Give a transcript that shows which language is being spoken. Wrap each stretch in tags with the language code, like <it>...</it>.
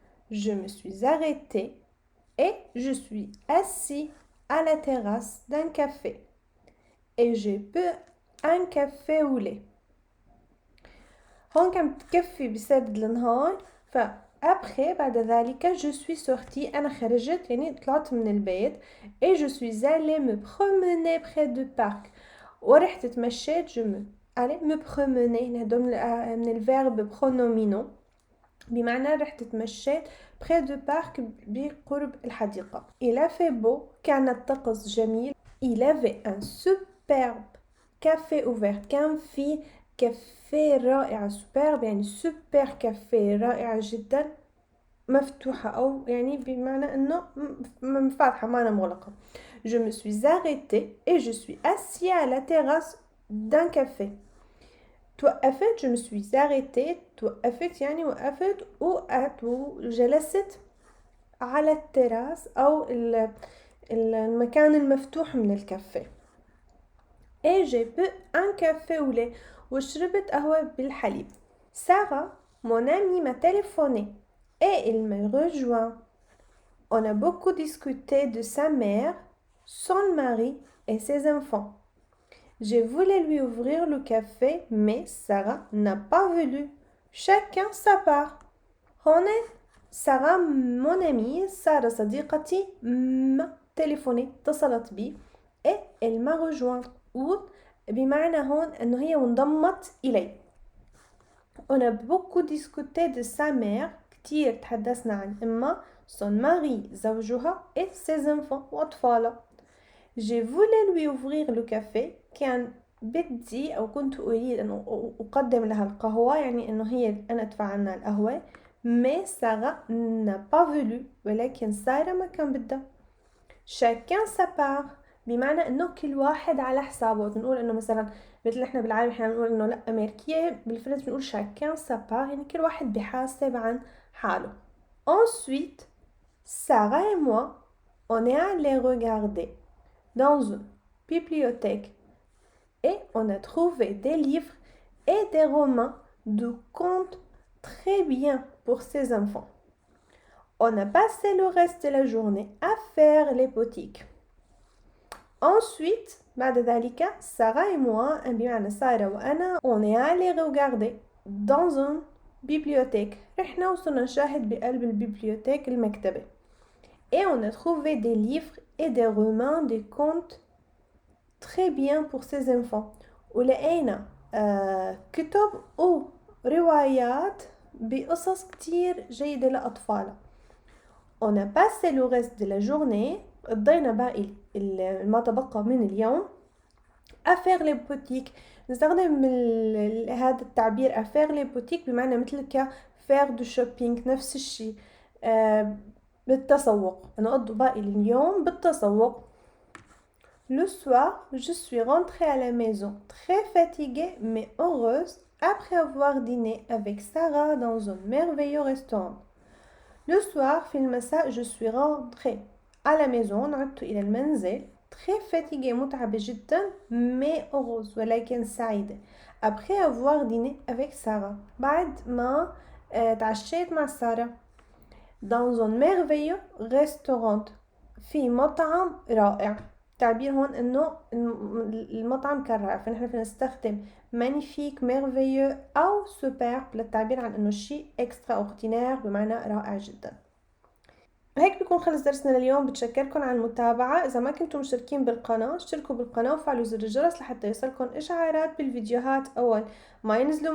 <fr>Je me suis arrêtée et je suis assis à la terrasse d'un café. Et j'ai bu un café au lait.</fr> <ar>هون كان بتكفي بسرد النهار.</ar> <fr>après</fr> <ar>بعد ذلك</ar> <fr>je suis sortie</fr> <ar>أنا خرجت يعني طلعت من البيت</ar> <fr>et je suis allée me promener près du parc</fr> <ar>ورحت تمشيت</ar> <fr>je me allez me promener</fr> <ar>هدول من الفيرب pronomino بمعنى رحت تمشيت</ar> <fr>près du parc</fr> <ar>بقرب الحديقة.</ar> <fr>il a fait beau</fr> <ar>كان الطقس جميل.</ar> <fr>il avait un superbe café ouvert</fr> <ar>كان في كافيه رائع. سوبرب يعني سوبر كافيه رائع جدا مفتوحة أو يعني بمعنى أنه فاتحة ما مغلقة.</ar> <fr>Je me suis arrêtée et je suis assis à la terrasse d'un café.</fr> <ar>توقفت</ar> <fr>je me suis arrêtée.</fr> <ar>توقفت يعني وقفت وجلست على التراس أو المكان المفتوح من الكافيه.</ar> <fr>et j'ai bu un café au lait</fr> <ar>وشربت قهوة بالحليب.</ar> <fr>Sarah, mon amie, m'a téléphoné et il me rejoint. On a beaucoup discuté de sa mère, son mari et ses enfants. J'ai voulu lui ouvrir le café, mais Sarah n'a pas voulu. Chacun sa part.</fr> <ar>هنا سارة</ar> <fr>mon amie</fr> <ar>سارة صديقتي</ar> <fr>m'a téléphoné</fr> <ar>اتصلت بي</ar> <fr>et elle m'a rejoint</fr> <ar>بمعنى هون انه هي انضمت الي.</ar> <fr>On a beaucoup discuté de sa mère</fr> <ar>كتير تحدثنا عن امها</ar> <fr>son mari</fr> <ar>زوجها</ar> <fr>et ses enfants</fr> <ar>واطفالها.</ar> <fr>J'ai voulu lui ouvrir le café</fr> <ar>كان بدي او كنت اريد ان اقدم لها القهوة يعني انه هي انا ادفع عنها القهوة.</ar> <fr>mais Sarah n'a pas voulu</fr> <ar>ولكن سارة ما كان بدها.</ar> <fr>chacun sa part</fr> <ar>بمعنى انه كل واحد على حسابه. بنقول انه مثلا مثل احنا بالعربي احنا بنقول انه لا امريكية، بالفرنسي بنقول</ar> <fr>chacun sa part</fr> <ar>يعني كل واحد بيحاسب عن حاله.</ar> <fr>ensuite Sarah et moi on est allés regarder dans une bibliothèque Et on a trouvé des livres et des romans de contes très bien pour ces enfants. On a passé le reste de la journée à faire les boutiques. Ensuite,</fr> <ar>بعد ذلك,</ar> <fr>Sarah et moi,</fr> <ar>بمعنى سارة وأنا,</ar> <fr>on est allé regarder dans une bibliothèque.</fr> <ar>رحنا وصلنا نشاهد بقلب البيبليوتيك المكتبة.</ar> <fr>Et on a trouvé des livres et des romans, des contes très bien pour ces enfants.</fr> <ar>ولقينا كتب أو روايات بقصص كتير جيدة لأطفالنا.</ar> <fr>On a passé le reste de la journée,</fr> <ar>قضينا باقي ما تبقى من اليوم</ar> <fr>à faire les boutiques.</fr> <ar>نستخدم هذا التعبير</ar> <fr>à faire les boutiques</fr> <ar>بمعنى مثل</ar> <fr>faire du shopping،</fr> <ar>نفس الشيء بالتسوق. نقضي باقي اليوم بالتسوق.</ar> <fr>Le soir, je suis rentrée à la maison très fatiguée mais heureuse après avoir dîné avec Sarah dans un merveilleux restaurant. Le soir,</fr> <ar>في المساء,</ar> <fr>je suis rentrée à la maison,</fr> <ar>عدت إلى المنزل,</ar> <fr>très fatiguée,</fr> <ar>متعبة جدا,</ar> <fr>mais heureuse,</fr> <ar>ولكن سعيدة.</ar> <fr>Après avoir dîné avec Sarah,</fr> <ar>بعد ما تعشيت مع سارة,</ar> <fr>dans un merveilleux restaurant,</fr> <ar>في مطعم رائع. تعبير هون انه المطعم كان رائع، فنحن فينا نستخدم magnifique, merveilleux أو superbe للتعبير عن انه الشيء extraordinaire بمعنى رائع جدا. هيك بيكون خلص درسنا لليوم. بتشكركم على المتابعة. إذا ما كنتم مشتركين بالقناة اشتركوا بالقناة وفعلوا زر الجرس لحتى يوصلكم إشعارات بالفيديوهات أول ما ينزلوا.</ar>